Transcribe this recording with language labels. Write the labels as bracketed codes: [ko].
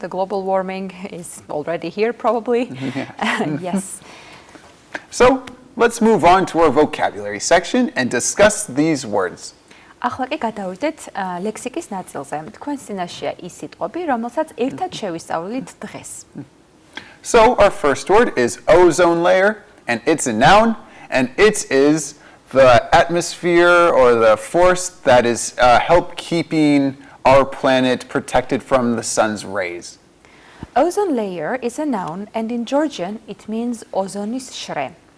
[en] The global warming is already here, probably. Yes. So let's move on to our vocabulary section and discuss these words. [ka] ახლა კი გადავიდეთ ლექსიკის ნაწილზე. თქვენ წინაშეა ის სიტყვები, რომელსაც ერთად შევისწავლით დღეს. [en] So our first word is ozone layer, and it's a noun, and it is the atmosphere or the force that is help keeping our planet protected from the sun's rays. Ozone layer is a noun, and in Georgian it means ozonis shre.